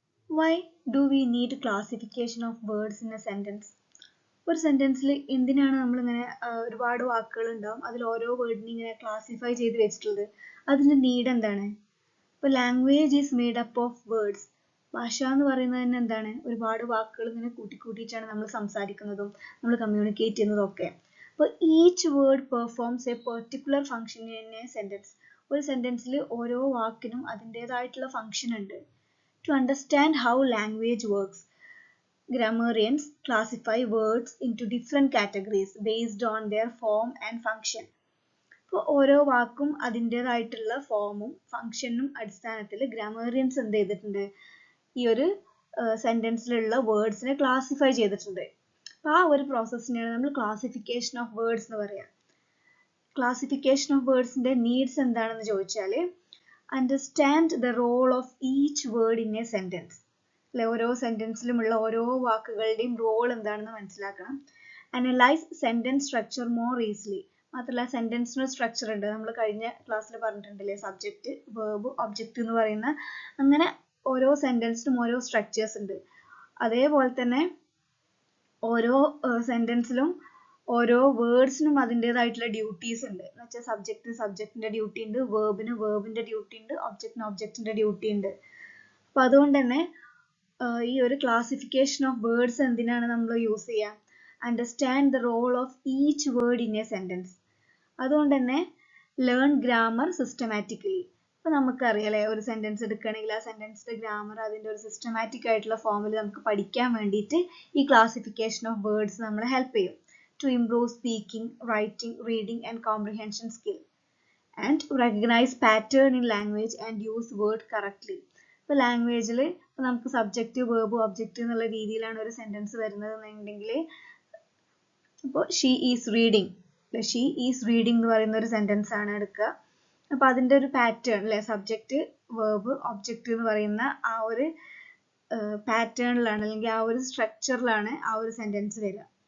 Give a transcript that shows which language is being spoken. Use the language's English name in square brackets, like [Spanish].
[English] Why do we need classification of words in a sentence? [Malayalam] ഒരു സെന്റൻസിൽ എന്തിനാണ് നമ്മളിങ്ങനെ ഒരുപാട് വാക്കുകൾ ഉണ്ടാവും, അതിൽ ഓരോ വേർഡിനെ ഇങ്ങനെ ക്ലാസിഫൈ ചെയ്ത് വെച്ചിട്ടുള്ളത്? അതിന്റെ നീഡ് എന്താണ്? [English] ഇപ്പോൾ language is made up of words. [Malayalam] ഭാഷ എന്ന് പറയുന്നത് തന്നെ എന്താണ്? ഒരുപാട് വാക്കുകൾ ഇങ്ങനെ കൂട്ടിക്കൂട്ടിയിട്ടാണ് നമ്മൾ സംസാരിക്കുന്നതും നമ്മൾ കമ്മ്യൂണിക്കേറ്റ് ചെയ്യുന്നതും ഒക്കെ. [English] അപ്പോൾ each word performs a particular function in a sentence. [Malayalam] ഒരു സെന്റൻസിൽ ഓരോ വാക്കിനും അതിൻ്റെതായിട്ടുള്ള ഫംഗ്ഷൻ ഉണ്ട്. [English] To understand how language works, grammarians classify words into different categories based on their form and function. [Malayalam] ഇപ്പോൾ ഓരോ വാക്കും അതിൻ്റെതായിട്ടുള്ള ഫോമും ഫംഗ്ഷനും അടിസ്ഥാനത്തിൽ ഗ്രാമറിയൻസ് എന്ത് ചെയ്തിട്ടുണ്ട്? ഈ ഒരു സെന്റൻസിലുള്ള വേർഡ്സിനെ ക്ലാസിഫൈ ചെയ്തിട്ടുണ്ട്. അപ്പോൾ ആ ഒരു പ്രോസസ്സിനെയാണ് നമ്മൾ ക്ലാസിഫിക്കേഷൻ ഓഫ് വേർഡ്സ് എന്ന് പറയാം. ക്ലാസിഫിക്കേഷൻ ഓഫ് വേർഡ്സിന്റെ നീഡ്സ് എന്താണെന്ന് ചോദിച്ചാൽ [English] understand the role of each word in a sentence. [Malayalam] അല്ലെ, ഓരോ സെന്റൻസിലുമുള്ള ഓരോ വാക്കുകളുടെയും റോൾ എന്താണെന്ന് മനസ്സിലാക്കണം. [English] Analyse sentence structure more easily. [Malayalam] മാത്രമല്ല സെന്റൻസിന് സ്ട്രക്ചർ ഉണ്ട്, നമ്മൾ കഴിഞ്ഞ ക്ലാസ്സിൽ പറഞ്ഞിട്ടുണ്ടല്ലേ, സബ്ജക്റ്റ്, വേർബ്, ഒബ്ജക്റ്റ് എന്ന് പറയുന്ന അങ്ങനെ ഓരോ സെന്റൻസിനും ഓരോ സ്ട്രക്ചേഴ്സ് ഉണ്ട്. അതേപോലെ തന്നെ ഓരോ സെന്റൻസിലും ഓരോ വേർഡ്സിനും അതിൻ്റെതായിട്ടുള്ള ഡ്യൂട്ടീസ് ഉണ്ട്. എന്ന് വെച്ചാൽ സബ്ജക്റ്റിന്റെ ഡ്യൂട്ടി ഉണ്ട്, വേർബിന്റെ ഡ്യൂട്ടി ഉണ്ട്, ഒബ്ജക്റ്റിന്റെ ഡ്യൂട്ടി ഉണ്ട്. അപ്പൊ അതുകൊണ്ട് തന്നെ ഈ ഒരു ക്ലാസിഫിക്കേഷൻ ഓഫ് വേർഡ്സ് എന്തിനാണ് നമ്മൾ യൂസ് ചെയ്യുക? [English] Understand the role of each word in a sentence. അതുകൊണ്ട് തന്നെ learn grammar systematically. [Malayalam] ഇപ്പൊ നമുക്കറിയാലേ, ഒരു സെന്റൻസ് എടുക്കുകയാണെങ്കിൽ ആ സെന്റൻസിന്റെ ഗ്രാമർ അതിന്റെ ഒരു സിസ്റ്റമാറ്റിക് ആയിട്ടുള്ള ഫോമിൽ നമുക്ക് പഠിക്കാൻ വേണ്ടിയിട്ട് ഈ ക്ലാസിഫിക്കേഷൻ ഓഫ് വേർഡ്സ് നമ്മളെ ഹെൽപ്പ് ചെയ്യും. [English] To improve speaking, writing, reading and comprehension skill, and recognize pattern in language and use word correctly. [Malayalam] ഇപ്പോൾ ലാംഗ്വേജിൽ നമുക്ക് സബ്ജക്റ്റ്, വേർബ്, ഒബ്ജക്റ്റ് എന്നുള്ള രീതിയിലാണ് ഒരു സെന്റൻസ് വരുന്നത് എന്നുണ്ടെങ്കിൽ, ഇപ്പോൾ [English] she is reading [Malayalam] എന്ന് പറയുന്ന ഒരു സെന്റൻസ് ആണ് എടുക്കുക. അപ്പോൾ അതിൻ്റെ ഒരു പാറ്റേൺ അല്ലെ, സബ്ജക്റ്റ്, വേർബ്, ഒബ്ജക്റ്റ് എന്ന് പറയുന്ന ആ ഒരു പാറ്റേണിലാണ് അല്ലെങ്കിൽ ആ ഒരു സ്ട്രക്ചറിലാണ് ആ ഒരു സെന്റൻസ് വരിക.